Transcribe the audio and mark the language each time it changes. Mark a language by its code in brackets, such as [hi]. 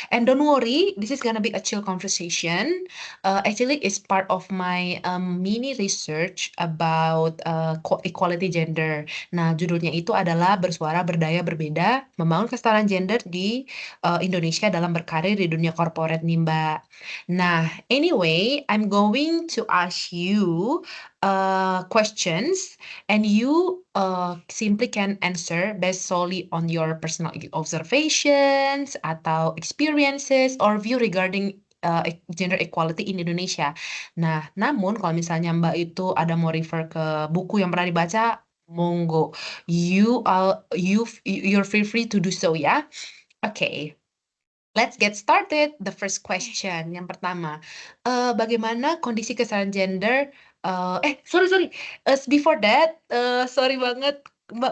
[en] And don't worry, this is gonna be a chill conversation. Actually it's part of my, mini research about, equality gender. [id] Nah, judulnya itu adalah Bersuara Berdaya Berbeda, Membangun Kesetaraan Gender di, Indonesia dalam Berkarir di Dunia Korporat nih, Mbak. [en] Nah, anyway, I'm going to ask you, questions and you simply can answer based solely on your personal observations [id] atau [en] experiences or view regarding gender equality in Indonesia. [id] Nah, namun kalau misalnya Mbak itu ada mau refer ke buku yang pernah dibaca, monggo. [en] You're free to do so ya. Oke. Let's get started. The first [id] Oke. question, yang pertama, bagaimana kondisi kesetaraan gender [en] sorry sorry, before that, sorry [id] banget, Mbak